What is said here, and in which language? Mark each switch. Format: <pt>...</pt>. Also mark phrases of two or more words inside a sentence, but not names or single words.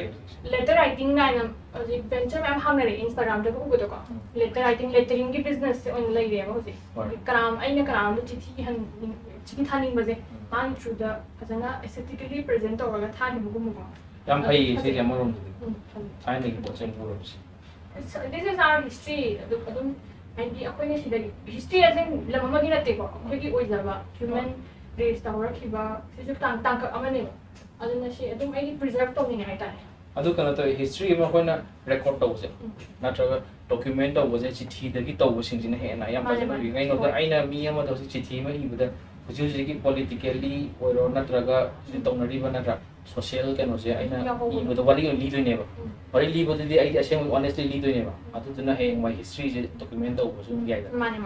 <en>letter writing</en> <mni>ꯀꯥꯏꯅ ꯍꯧꯖꯤꯛ ꯚꯦꯟꯆꯔ ꯃꯌꯥꯝ ꯍꯥꯡꯅꯔꯛꯑꯦ ꯏꯟꯁꯇꯥꯒ꯭ꯔꯥꯝꯗꯒ ꯎꯕꯗꯣꯀꯣ</mni> <en>letter writing</en> <mni>ꯂꯦꯇꯔꯤꯡꯒꯤ ꯕꯤꯖꯤꯅꯦꯁꯁꯦ ꯑꯣꯏꯅ ꯂꯩꯔꯦꯕ ꯍꯧꯖꯤꯛ ꯑꯩꯅ ꯀꯅꯥꯝꯗ ꯆꯤꯊꯤ ꯊꯥꯅꯤꯡꯕꯁꯦ ꯃꯥꯒꯤ ꯊ꯭ꯔꯨꯗ ꯐꯖꯅ</mni> <en>aesthetically present</en> <mni>ꯇꯧꯔꯒ ꯊꯥꯈꯤꯕꯒꯨꯝꯕꯀꯣ ꯌꯥꯝ ꯐꯩꯌꯦ ꯁꯤꯁꯦ ꯑꯃꯔꯣꯝꯗꯗꯤ ꯊꯥꯏꯅꯒꯤ ꯄꯣꯠꯁꯦ ꯄꯨꯔꯛꯄꯁꯦ</mni> <en>This is our history.</en> <mni>ꯑꯗꯨꯝ ꯍꯥꯏꯗꯤ ꯑꯩꯈꯣꯏꯅ ꯁꯤꯗꯒꯤ ꯍꯤꯁꯇ꯭ꯔꯤ ꯑꯁꯦ ꯂꯝ ꯑꯃꯒꯤ ꯅꯠꯇꯦꯀꯣ ꯑꯩꯈꯣꯏꯒꯤ ꯑꯣꯏꯖꯕ</mni> <en>human race</en> <mni>ꯍꯧꯔꯛꯈꯤꯕ ꯁꯤꯁꯨ ꯇꯥꯡꯀꯛ ꯑꯃꯅꯦꯕ ꯑꯗꯨꯅ ꯁꯤ ꯑꯗꯨꯝ ꯑꯩꯒꯤ ꯄ꯭ꯔꯤꯖꯔቭ ꯇꯧꯅꯤꯡꯉꯦ ꯍꯥꯏꯇꯥꯔꯦ ꯑꯗꯨ ꯀꯩꯅꯣ ꯇꯧꯋꯤ ꯍꯤꯁꯇ꯭ꯔꯤ ꯑꯃ ꯑꯩꯈꯣꯏꯅ ꯔꯦꯀꯣꯔꯗ ꯇꯧꯕꯁꯦ ꯅꯠꯇ꯭ꯔꯒ ꯗꯣꯀꯨꯃꯦꯟ ꯇꯧꯕꯁꯦ ꯆꯤꯊꯤꯗꯒꯤ ꯇꯧꯕꯁꯤꯡꯁꯤꯅ ꯍꯦꯟꯅ ꯌꯥꯝ ꯐꯖꯅ ꯎꯏ ꯀꯩꯅꯣꯗ ꯑꯩꯅ ꯃꯤ ꯑꯃꯗ ꯍꯧꯖꯤꯛ ꯆꯤꯊꯤ ꯑꯃ ꯏꯕꯗ ꯍꯧꯖꯤꯛ ꯍꯧꯖꯤꯛꯀꯤ ꯄꯣꯂꯤꯇꯤꯀꯦꯜꯂꯤ ꯑꯣꯏꯔꯣ ꯅꯠꯇ꯭ꯔꯒ ꯍꯧꯖꯤꯛ ꯇꯧꯅꯔꯤꯕ ꯅꯠꯇ꯭ꯔꯥ ꯁꯣꯁꯤꯌꯦꯜ ꯀꯩꯅꯣꯁꯦ ꯑꯩꯅ ꯏꯕꯗ ꯋꯥꯔꯤ ꯑꯣꯏꯅ ꯂꯤꯗꯣꯏꯅꯦꯕ ꯋꯥꯔꯤ ꯂꯤꯕꯗꯨꯗꯤ ꯑꯩꯗꯤ ꯑꯁꯦꯡꯕ ꯑꯣꯅꯦꯁꯇꯤ ꯂꯤꯗꯣꯏꯅꯦꯕ ꯑꯗꯨꯗꯨꯅ ꯍꯌꯦꯡ ꯃꯥꯏ ꯍꯤꯁꯇ꯭ꯔꯤꯁꯦ ꯗꯣꯀꯨꯃꯦꯟ ꯇꯧꯕꯁꯨ ꯌꯥꯏꯗꯅ</mni>